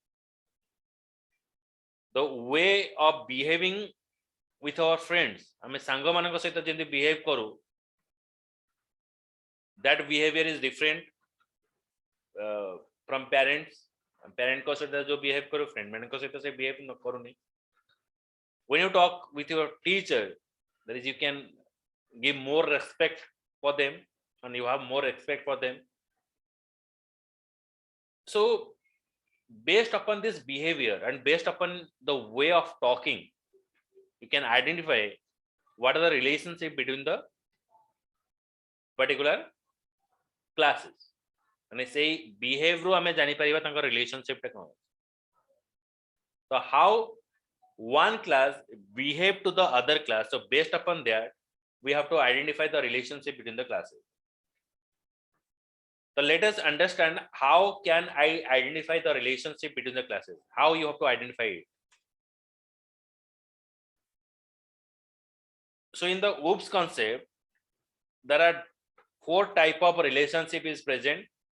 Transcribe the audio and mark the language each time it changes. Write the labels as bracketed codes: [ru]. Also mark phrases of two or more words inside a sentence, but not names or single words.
[en] the way of behaving with our friends [or] ଆମେ ସାଙ୍ଗ ମାନଙ୍କ ସହିତ ଯେମିତି ବିହେଭ କରୁ [en] that behavior is different from parents [or] ପେରେଣ୍ଟ କୁ ସହିତ ଯୋ ବିହେଭ କରୁ ଫ୍ରେଣ୍ଡ ମାନଙ୍କ ସହିତ ସେ ବିହେଭ ନ କରୁ ନାହିଁ [en] when you talk with your teacher that is you can give more respect for them and you have more respect for them so based upon this behavior and based upon the way of talking you can identify what are the relationship between the particular classes and say behave [or] ରୋ ଆମେ ଜାଣି ପାରିବା ତାଙ୍କ ରିଲେସନସିପ୍ ଟା କଣ [en] so how one class behave to the other class so based upon that we have to identify the relationship between the classes so let us understand how can I identify the relationship between the classes how you have to identify it so in the OOPS concept there are four type of relationship is present.